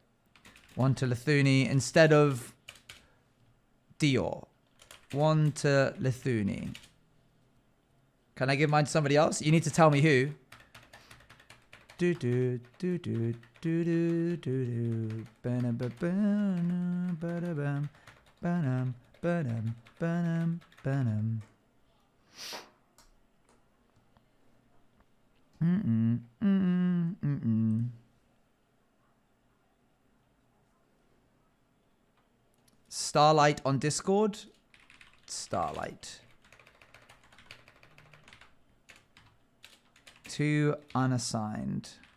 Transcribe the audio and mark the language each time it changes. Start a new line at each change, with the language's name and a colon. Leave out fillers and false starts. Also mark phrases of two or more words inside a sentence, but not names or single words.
English: 1 to Lithuni instead of Dior. 1 to Lithuni. Can I give mine to somebody else? You need to tell me who. Do do do do do do do do. Ba-da-ba-ba-na, ba-da-bam, ba-dam, ba-dam, ba-dam. Starlight on Discord. Starlight. 2 unassigned.